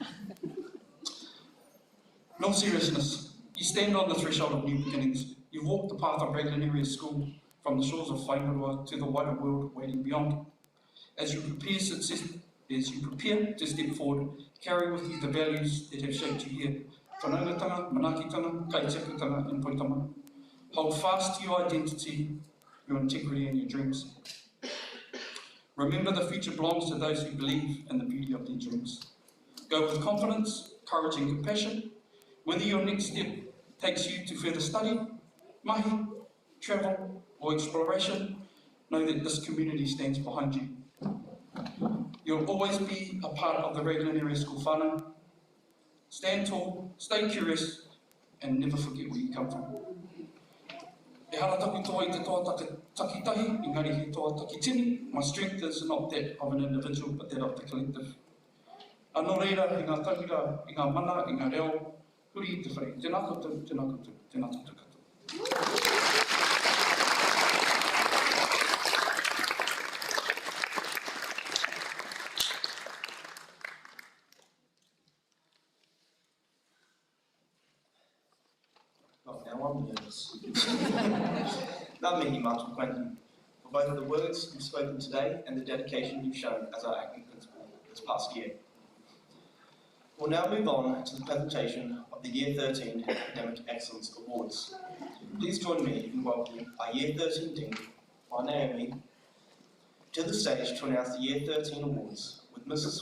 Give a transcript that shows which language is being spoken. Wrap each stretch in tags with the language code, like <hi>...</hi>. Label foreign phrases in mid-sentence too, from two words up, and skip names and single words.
<en>In all seriousness, you stand on the threshold of new beginnings. You've walked the path of Raglan Area School from the shores of Whainarua to the wider world waiting beyond. As you prepare to step forward, carry with you the values that have shaped you here.</en> <mi>Whanaungatanga, manaakitanga, kaitiakitanga and poitama.</mi> <en>Hold fast to your identity, your integrity and your dreams. Remember the future belongs to those who believe in the beauty of their dreams. Go with confidence, courage and compassion. Whether your next step takes you to further study, mahi, travel or exploration, know that this community stands behind you. You'll always be a part of the Raglan Area School whānau. Stand tall, stay curious and never forget where you come from.</en> <mi>E hara taku toa I te toa takitahi, engari he toa takitini.</mi> <en>My strength is not that of an individual, but that of the collective.</en> <mi>Anō reira, I ngā tauira, I ngā mana, I ngā reo, huri I te whare. Tēnā koutou, tēnā koutou, tēnā koutou katoa.</mi> <en>Now I'm nervous.</en> <mi>Ngā mihi mātou,</mi> <en>thank you for both the words you've spoken today and the dedication you've shown as our acting principal this past year. We'll now move on to the presentation of the Year 13 Academic Excellence Awards. Please join me in welcoming our Year 13 Dean, Naomi, to the stage to announce the Year 13 Awards, with Mrs.</en>